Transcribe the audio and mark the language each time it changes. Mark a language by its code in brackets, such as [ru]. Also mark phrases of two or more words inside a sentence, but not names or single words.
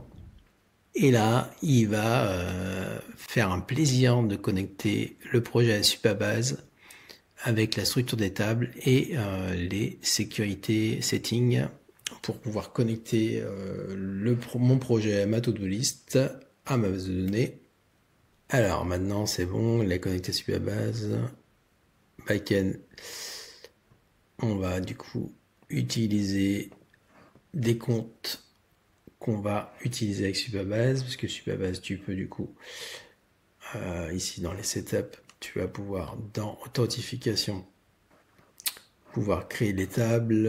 [fr] Et là, il va faire un plaisir de connecter le projet à Supabase avec la structure des tables et les sécurités settings pour pouvoir connecter mon projet à ma [en] to-do list, [fr] à ma base de données. Alors maintenant, c'est bon, il est connecté à Supabase. Backend, on va du coup utiliser des comptes qu'on va utiliser avec Supabase, parce que Supabase, tu peux du coup, ici dans les setups, tu vas pouvoir, dans authentification, pouvoir créer les tables.